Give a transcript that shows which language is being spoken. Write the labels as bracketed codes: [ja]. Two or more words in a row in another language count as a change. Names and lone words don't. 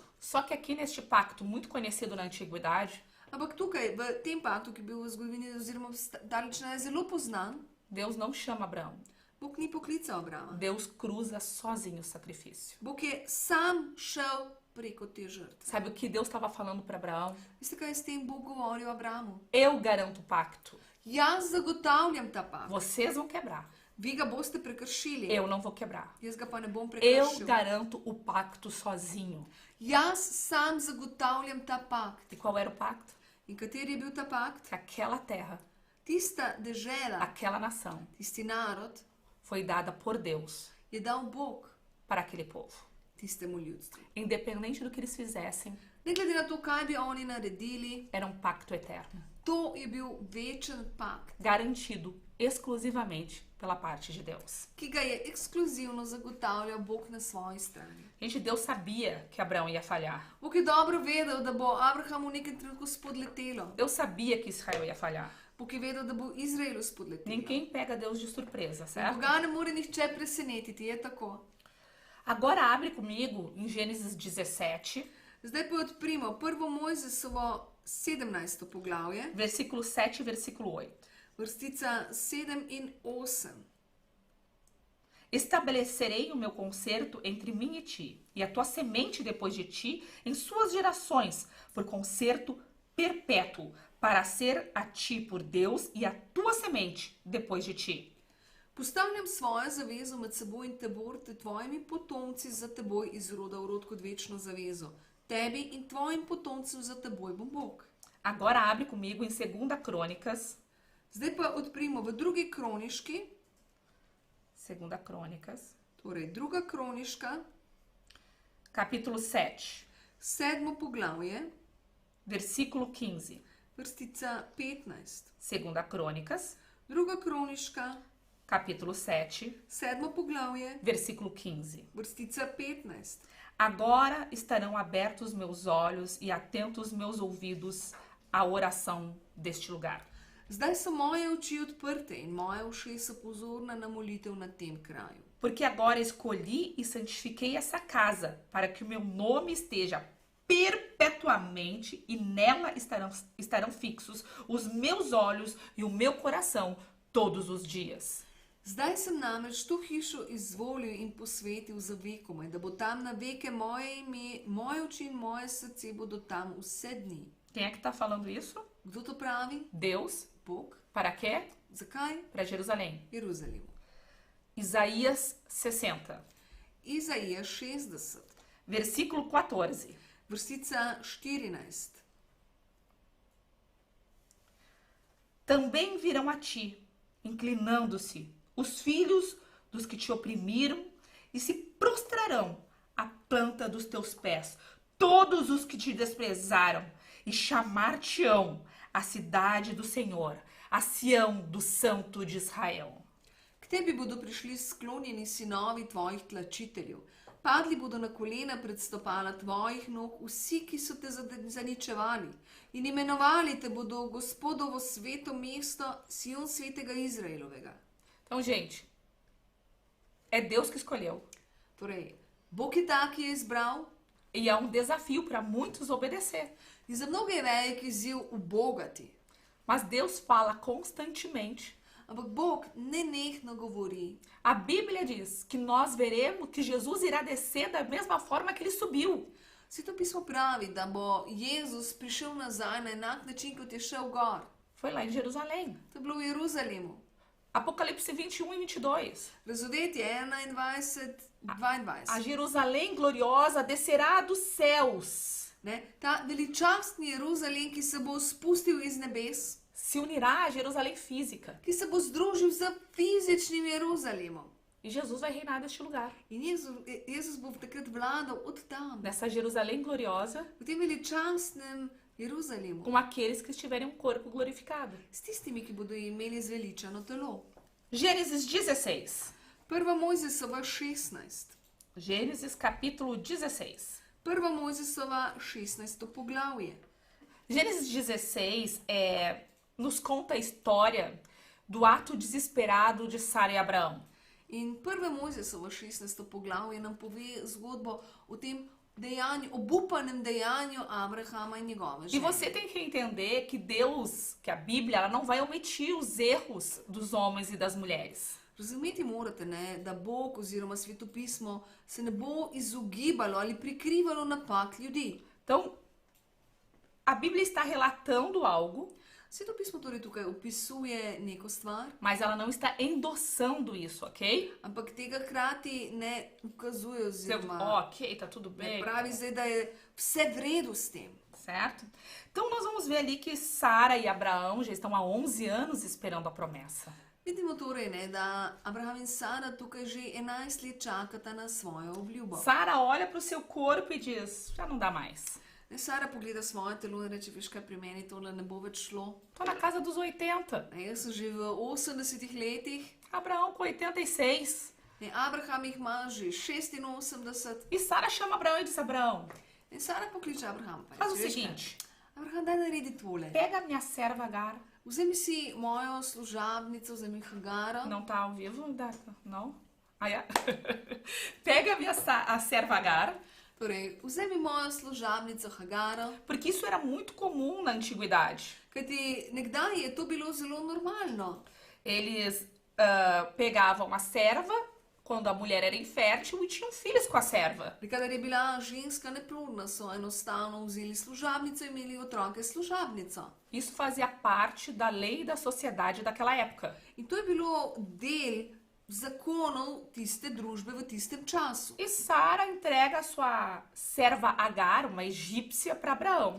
[pt] Só que aqui neste pacto muito conhecido na antiguidade, [sl] Ampak tukaj, v tem paktu, ki je bil v zgodovini oziroma daleč nazaj zelo poznan, [pt] Deus não chama Abraão. [sl] Bog ni poklical Abrama. [pt] Deus cruza sozinho o sacrifício. [sl] Bog je sam šel preko te žrtve. [pt] Sabe o que Deus estava falando para Abraão? [sl] Veste, kaj je s tem Bog govoril Abramu? [pt] Eu garanto o pacto. [sl] Jaz zagotavljam ta pakt. [pt] Vocês vão quebrar. [sl] Vi ga boste prekršili. [pt] Eu não vou quebrar. [sl] Jaz ga pa ne bom [pt] Eu [sl] prekršil. [pt] garanto o pacto sozinho. [sl] Jaz sam zagotavljam ta pakt. [pt] E qual era o pacto? [sl] In kateri je bil ta pakt? [pt] Que aquela terra, [sl] Tista dežela, [pt] aquela nação, [sl] tisti narod, [pt] foi dada por Deus [sl] je dal Bog [pt] para aquele povo. [sl] tistemu ljudstvu. [pt] Independente do que eles fizessem, [sl] Ne glede na to, kaj bi oni naredili, [pt] era um pacto eterno, [sl] to je bil večen pakt, [pt] garantido exclusivamente pela parte de Deus. [sl] ki ga je ekskluzivno zagotavljal Bog na svoji strani. [pt] Gente, Deus sabia que Abraão ia falhar. [sl] Bog je dobro vedel, da bo Abrahamu v nekem trenutku spodletelo. [pt] Deus sabia que Israel ia falhar. [sl] Bog je vedel, da bo Izraelu spodletelo. [pt] Ninguém pega Deus de surpresa, certo? [sl] Boga ne more nihče presenetiti, je tako. [pt] Agora abre comigo em Gênesis 17, [sl] Zdaj pa odprimo prvo Mojzesovo 17. poglavje, [pt] versículo 7 e versículo 8. [sl] vrstica 7 in 8. [pt] Estabelecerei o meu concerto entre mim e ti, e a tua semente depois de ti, em suas gerações, por concerto perpétuo, para ser a ti por Deus e a tua semente depois de ti. [sl] Postavljam svojo zavezo med seboj in tebor, te tvojimi potomci za teboj iz roda v rod kot večno zavezo. Tebi in tvojim potomcem za teboj bom Bog. [pt] Agora abre comigo em 2 Crônicas, [sl] Zdaj pa odprimo v drugi kroniški, [pt] 2 Crônicas, [sl] torej druga kroniška, [pt] capítulo 7, [sl] 7. poglavje, [pt] versículo 15. [sl] vrstica 15. [pt] 2 Crônicas, [sl] Druga kroniška, [pt] capítulo 7, [sl] 7. poglavje, [pt] versículo 15. [sl] vrstica 15. [pt] Agora estarão abertos meus olhos e atentos meus ouvidos à oração deste lugar. [sl] Zdaj so moje oči odprte in moje ušesa pozorna na molitev na tem kraju. [pt] Porque agora escolhi e santifiquei essa casa, para que o meu nome esteja perpetuamente e nela estarão fixos os meus olhos e o meu coração todos os dias. [sl] Zdaj sem namreč to hišo izvolil in posvetil za vekomaj, da bo tam na veke moje ime, moje oči in moje srce bodo tam vse dni. [pt] Quem é que está falando isso? [sl] Kdo to pravi? [pt] Deus. [sl] Bog. [pt] Para quê? [sl] Zakaj? [pt] Para Jerusalém. [sl] Jeruzalem. [pt] Isaías 60, [sl] Izaija 60, [pt] versículo 14. [sl] vrstica 14. [pt] Também virão a ti, inclinando-se, os filhos dos que te oprimiram e se prostrarão à planta dos teus pés, todos os que te desprezaram, e chamar-te-ão a cidade do Senhor, a Sião do Santo de Israel. [sl] K tebi bodo prišli sklonjeni sinovi tvojih tlačiteljev. Padli bodo na kolena pred stopala tvojih nog vsi, ki so te zaničevali. In imenovali te bodo Gospodovo sveto mesto, Sion svetega Izraelovega. [pt] Então, gente, é Deus que escolheu. [sl] Torej, Bog je ta, ki je izbral. [pt] E é um desafio para muitos obedecer. [sl] In za mnoge je velik izziv ubogati. [pt] Mas Deus fala constantemente. [sl] Ampak Bog nenehno govori. [pt] A Bíblia diz que nós veremos que Jesus irá descer da mesma forma que ele subiu. [sl] Sveto pismo pravi, da bo Jezus prišel nazaj na enak način, kot je šel gor. [pt] Foi lá em Jerusalém. [sl] To je bilo v Jeruzalemu. [pt] Apocalipse 21 e 22. [sl] Razodetje 21, 22. [pt] A Jerusalém gloriosa descerá dos céus. [sl] Ne? Ta veličastni Jeruzalem, ki se bo spustil iz nebes, [pt] Se unirá à Jerusalém física. [sl] ki se bo združil z fizičnim Jeruzalemom. [pt] E Jesus vai reinar neste lugar. [sl] In Jezus bo takrat vladal od tam, [pt] Nessa Jerusalém gloriosa, [sl] v tem veličastnem Jeruzalemu, [pt] com aqueles que estiverem um corpo glorificado. [sl] s tistimi, ki bodo imeli zveličano telo. [pt] Gênesis 16. [sl] Prva Mojzesova 16. [pt] Gênesis capítulo 16. [sl] Prva Mojzesova 16. poglavje. [pt] Gênesis 16 nos conta a história do ato desesperado de Sara e Abraão. [sl] In prva Mojzesova 16. poglavje nam pove zgodbo o tem dejanju, obupanem dejanju Abrahama in njegove [pt] E [sl] žene. [pt] você tem que entender que Deus, que a Bíblia, ela não vai omitir os erros dos homens e das mulheres. [sl] Razumeti morate, ne, da Bog oziroma svetopismo se ne bo izogibalo ali prikrivalo napak ljudi. [pt] Então, a Bíblia está relatando algo, [sl] Svetopismo torej tukaj opisuje neko stvar, [pt] mas ela não está endossando isso, ok? [sl] ampak tega hkrati ne ukazuje [pt] Você, [sl] oziroma [pt] ok, tá tudo [sl] ne [pt] bem, [sl] pravi zdaj, da je vse v redu s tem. [pt] certo? Então, nós vamos ver ali que Sara e Abraão já estão há 11 anos esperando a promessa. [sl] Vidimo torej, ne, da Abraham in Sara tukaj že 11 let čakata na svojo obljubo. [pt] Sara olha para o seu corpo e diz, já não dá mais. [sl] Ne, Sara pogleda svoje telo in reče, veš kaj, pri meni tole ne bo več šlo. [pt] Tô na casa dos 80. [sl] Ne, jaz sem že v 80 letih, [pt] Abraão com 86. [sl] ne, Abraham jih ima že 86. [pt] E Sara chama Abraão e diz, Abraão, [sl] In Sara pokliče Abraham. Pa [pt] faz o [sl] reče, "Veš kaj, [pt] seguinte, [sl] Abraham, daj naredi tole. [pt] pega a minha serva Agar. [sl] Vzemi si mojo služabnico, vzemi Hagara. [pt] Não tá ao vivo, Darka? Não? Ah, é? Pega a minha a serva Agar, [sl] Torej, vzemi mojo služabnico Hagara, [pt] porque isso era muito comum na antiguidade. [sl] kajti nekdaj je to bilo zelo normalno. [pt] Eles pegavam a serva quando a mulher era infértil e tinham filhos com a serva. [sl] Kadar je bila ženska neplodna, so enostavno vzeli služabnico in imeli otroke s služabnico. [pt] Isso fazia parte da lei e da sociedade daquela época. [sl] In to je bilo del zakonov tiste družbe v tistem času. [pt] E Sara entrega a sua serva Agar, uma egípcia, para Abraão.